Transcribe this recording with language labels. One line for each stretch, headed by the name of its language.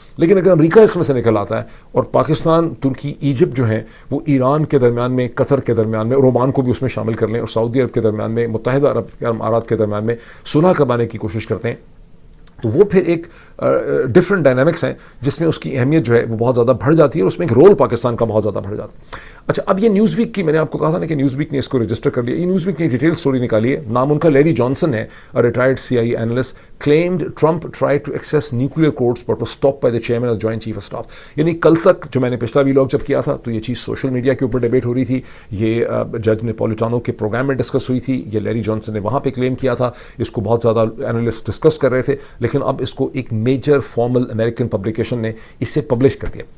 Urdu: لیکن اگر امریکہ اس میں سے نکل آتا ہے اور پاکستان, ترکی, ایجپٹ جو ہیں وہ ایران کے درمیان میں, قطر کے درمیان میں, اور اومان کو بھی اس میں شامل کر لیں, اور سعودی عرب کے درمیان میں, متحدہ عرب امارات کے درمیان میں صلح کروانے کی کوشش کرتے ہیں, تو وہ پھر ایک ڈفرنٹ ڈائنامکس ہیں جس میں اس کی اہمیت جو ہے وہ بہت زیادہ بڑھ جاتی ہے, اور اس میں ایک رول پاکستان کا بہت زیادہ بڑھ جاتا ہے. اچھا, اب یہ نیوز ویک کی, میں نے آپ کو کہا تھا نا کہ نیوز ویک نے اس کو رجسٹر کر لیا. یہ نیوز ویک نے ڈیٹیل سٹوری نکالی ہے, نام ان کا لیری جانسن ہے, retired CIA analyst.
English: claimed Trump tried to access nuclear codes but was stopped by the chairman of the Joint Chief of Staff.
Urdu: یعنی کل تک جو میں نے پچھلا ویلاگ جب کیا تھا تو یہ چیز سوشل میڈیا کے اوپر ڈیبیٹ ہو رہی تھی, یہ جج نیپولیٹانو کے پروگرام میں ڈسکس ہوئی تھی, یہ لیری جانسن نے وہاں پہ کلیم کیا تھا, اس کو بہت زیادہ اینالسٹ ڈسکس کر رہے تھے, لیکن اب اس کو ایک میجر فارمل امریکن پبلیکیشن نے اس سے پبلش کر دیا.